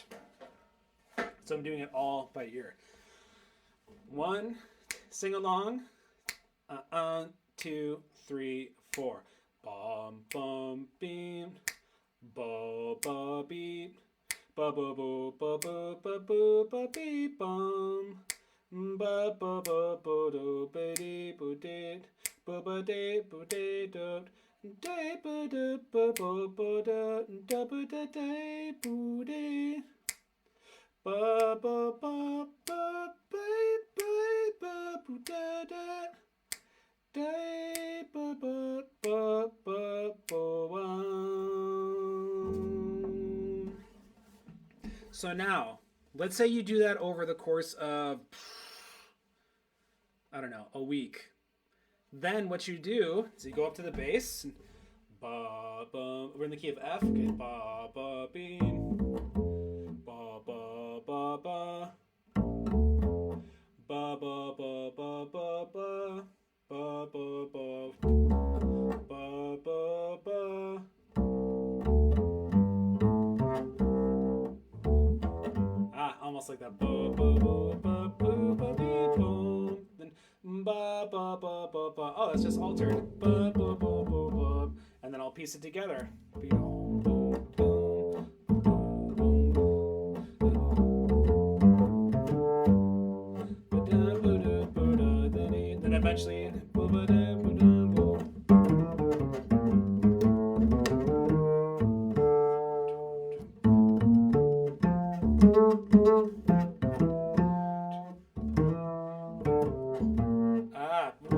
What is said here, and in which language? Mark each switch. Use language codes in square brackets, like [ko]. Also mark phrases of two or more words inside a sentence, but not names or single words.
[en] So I'm doing it all by ear. 1, sing along. 2, 3, 4. Bum bum beam, ba ba beep, ba ba boo ba ba ba boo ba beep bum, ba ba ba ba do ba dee boo dee, ba ba dee boo dee do, dee ba da ba ba ba da da ba da dee boo dee. Ba ba ba ba ba ba ba boo da da. So now, let's say you do that over the course of, I don't know, a week. Then what you do is you go up to the bass. Ba, ba, we're in the key of F. Okay, ba, ba, beam. Ba, ba, ba, ba. Ba, ba, ba, ba, ba, ba. Ba, ba, ba. Ba, ba, ba. Almost like that. Ba, ba, ba, ba, ba, ba, ba, boom. Then ba, ba, ba, ba, ba. Oh, well, it's just altered. Bum, bum, bum, bum, bum. And then I'll piece it together. Then eventually. Ah.